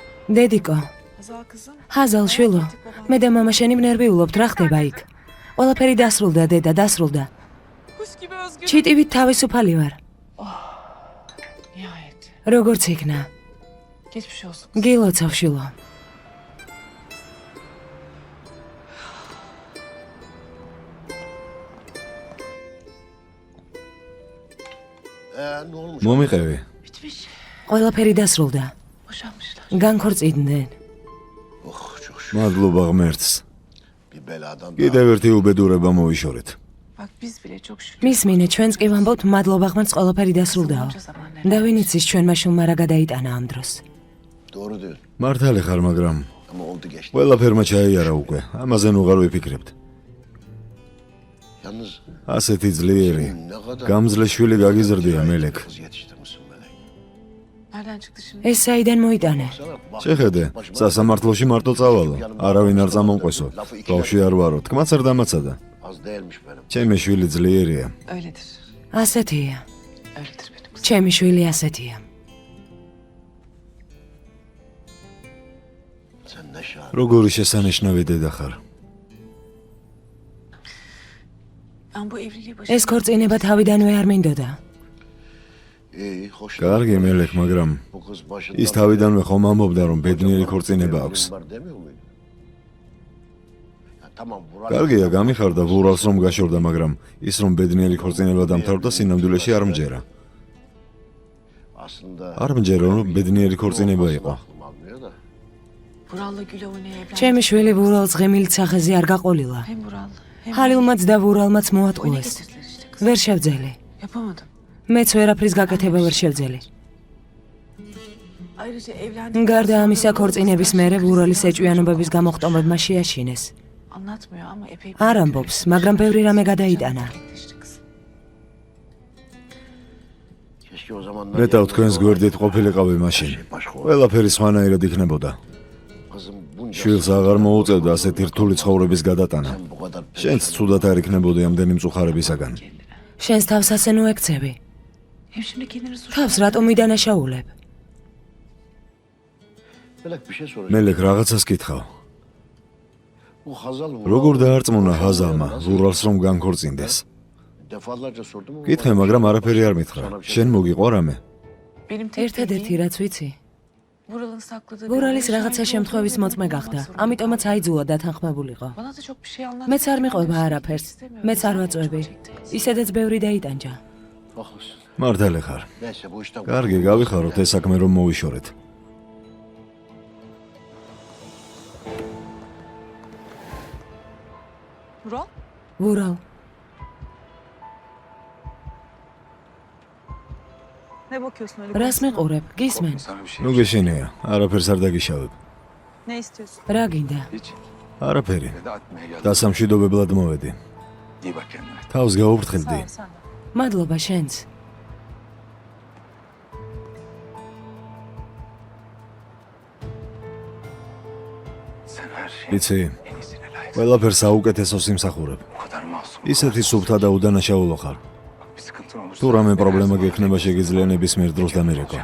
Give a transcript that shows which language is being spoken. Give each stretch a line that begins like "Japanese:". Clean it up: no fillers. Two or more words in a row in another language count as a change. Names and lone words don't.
Turkish: Dediko. Hazal kızım.
Georgian: Hazal შვილო. მე და მამა შენი ვნერვიულობთ, რა ხდება იქ? ყველაფერი დასრულდა, დედა, დასრულდა.
Turkish: Kuş gibi özgür.
Georgian: ჩიტივით თავისუფალი ვარ.
Turkish: Nihayet.
Georgian: როგორც იქნა.
Turkish: Geçmiş olsun.
Georgian: გილოცავ შვილო. მომიყევი.
Turkish: Bitmiş.
Georgian: ყველაფერი დასრულდა.
Turkish: Boşanmışlar.
Georgian: განქორწინდნენ. მადლობა ღმერთს. კიდევ ერთი უბედურება მოვიშორეთ.
Turkish: Bak biz bile çok şükür.
Georgian: მისმინე, ჩვენც კი ვამბობთ მადლობა ღმერთს, ყველაფერი დასრულდაო. და ვინ იცის ჩვენმა შვილმა რა გადაიტანა ამ დროს. მართალი ხარ, მაგრამ ყველაფერმა ჩაიარა უკვე. ამაზე უღარ ვიფიქრებთ. ასეთი ძლიერი, გამძლე შვილი გაგიზრდია, მელეკ.
Turkish: Nereden çıktı şimdi?
Georgian: ეს საიდან მოიტანე? შეხედე, სასამართლოში მარტო წავალო. არავინ არ წამომყვესო. ბავშვი არ ვარო, თქმაც არ დამაცადა. ჩემი შვილი ძლიერია.
Turkish: Öyledir.
Georgian: ასეთია.
Turkish: Öyledir benim kızım.
Georgian: ჩემი შვილი ასეთია. როგორი შესანიშნავი დედა ხარ.
Turkish: Ben bu evliliği
Georgian: ეს ქორწინება თავიდანვე არ მინდოდა. კარგი მელეკ, მაგრამ ის თავიდანვე ხომ ამბობდა, რომ ბედნიერი ქორწინება აქვს. კარგია, გამიხარდა ვურალს რომ გაშორდა, მაგრამ ის რომ ბედნიერი ქორწინება დამთავრდა, სინამდვილეში არ მჯერა. არ მჯერა, რომ ბედნიერი ქორწინება იყო.
Turkish: Vural'la Gül'e oynaya evlendi.
Georgian: ჩემი შვილი ვურალს ღემილით სახეზე არ გაყოლილა.
Turkish: Hem Vural hem
Georgian: ჰალილმაც და ვურალმაც
Turkish: oyuna
Georgian: მოატყუეს.
Turkish: getirdiler işte kızım.
Georgian: ვერ შევძელი.
Turkish: Yapamadım.
Georgian: მეც ვერაფრის გაკეთება ვერ შევძელი.
Turkish: Ayrıca evlendikten
Georgian: გარდა
Turkish: sonra
Georgian: ამისა,
Turkish: Vural
Georgian: ქორწინების
Turkish: zaten
Georgian: მერე ვურალის ეჭვიანობების გამოხტომებმა შეაშინეს.
Turkish: anlatmıyor ama epey
Georgian: არ ამბობს, მაგრამ ბევრი რამე გადაიტანა.
Turkish: gerçekleşti kızım.
Georgian: მეტავ თქვენს გვერდით ყოფილიყავი მაშინ. ყველაფერი სხვანაირად იქნებოდა. შვილს აღარ მოუწევდა ასეთი რთული ცხოვრების გადატანა. შენც ცუდად არ იქნებოდი ამდენი მწუხარებისაგან. შენს თავს ასე ნუექცევი.
Turkish: Hem şimdi kendini suç.
Georgian: თავს რატომ იდანაშაულებ? მელეკ, რაღაცას გითხრა. როგორ დაარწმუნა ჰაზალმა ვურალს რომ განქორწინდეს? გითხე, მაგრამ არაფერი არ მითხრა. შენ მოგიყვა რამე?
Turkish: Benim tek
Georgian: ერთადერთი რაც ვიცი,
Turkish: Vural'ın sakladığı bir
Georgian: ვურალის
Turkish: olay
Georgian: რაღაცა
Turkish: şahidi
Georgian: შემთხვევის
Turkish: olduğunu
Georgian: მოწმე
Turkish: ondan
Georgian: გახდა.
Turkish: sonra
Georgian: ამიტომაც აიძულა დათანხმებულიყო.
Turkish: Bana da çok bir şey anlattı.
Georgian: მეც არ მიყვება
Turkish: Ben de
Georgian: არაფერს.
Turkish: istemiyorum.
Georgian: მეც არ
Turkish: Zaten
Georgian: ვაწვევი.
Turkish: çok çekti kızım.
Georgian: ისედაც ბევრი დაიტანჯა. მართალი ხარ. კარგი, გავიხაროთ ეს საქმე რომ მოვიშორეთ.
Turkish: Vural?
Georgian: ვურალ,
Turkish: Ne bakıyorsun öyle?
Georgian: რას მიყურებ? გისმენ? ნუ გეშენია, არაფერს არ დაგიშავებ.
Turkish: Ne istiyorsun?
Georgian: რა გინდა? არაფერი. დასამშვიდობებლად მოვედი. თავს გაუფრთხილდი.
Turkish: Sağ ol sen de.
Georgian: მადლობა შენც. იცი, ყველაფერს საუკეთესოს იმსახურებ. ისეთი სუფთა და უდანაშაულო ხარ. თუ რამე პრობლემა გექნება, შეგიძლია ნებისმიერ დროს დამირეკო.